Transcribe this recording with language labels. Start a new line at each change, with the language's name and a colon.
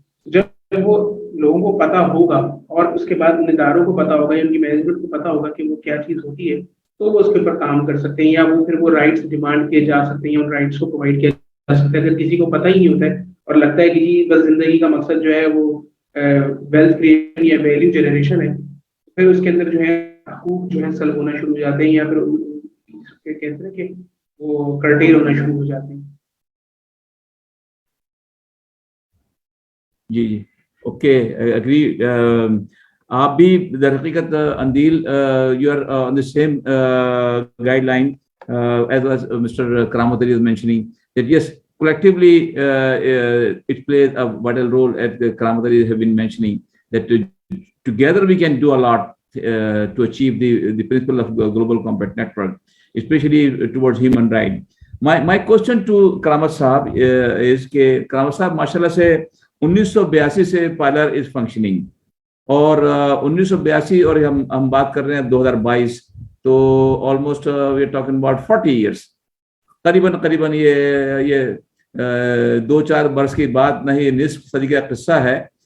Urdu: جب وہ لوگوں کو پتا ہوگا اور اس کے بعد ان اداروں کو پتا ہوگا یا ان کی مینجمنٹ کو پتا ہوگا کہ وہ کیا چیز ہوتی ہے، تو وہ اس کے اوپر کام کر سکتے ہیں، یا وہ پھر وہ رائٹس ڈیمانڈ کیے جا سکتے ہیں، ان رائٹس کو پرووائڈ کیا جا سکتا ہے. اگر کسی کو پتہ ہی نہیں ہوتا ہے اور لگتا ہے کہ جی بس زندگی کا مقصد جو ہے وہ ویلتھ کریشن یا ویلیو جنریشن ہے، پھر اس کے اندر جو ہے حقوق جو ہے سلب ہونا شروع ہو جاتے ہیں، یا پھر کہتے ہیں کہ وہ کرٹیل ہونا شروع ہو جاتے ہیں. جی جی اوکے اگری. آپ بھی در حقیقت
English: اندیل you are on the same guideline as Mr. Karamat is mentioning that yes, collectively it plays a vital role, as the Karamat have been mentioning, that together we can do a lot to achieve the principle of global compact network, especially towards human rights. My question to Karamat Sahab is
Urdu: کہ Karamat Sahab ماشاء اللہ سے 1982 سے
English: pillar is functioning,
Urdu: اور 1982 اور ہم بات کر رہے ہیں 2022، تو
English: almost we are talking about 40 years,
Urdu: قریباً یہ 2-4 برس کی بات نہیں، نصف صدی کا قصہ ہے.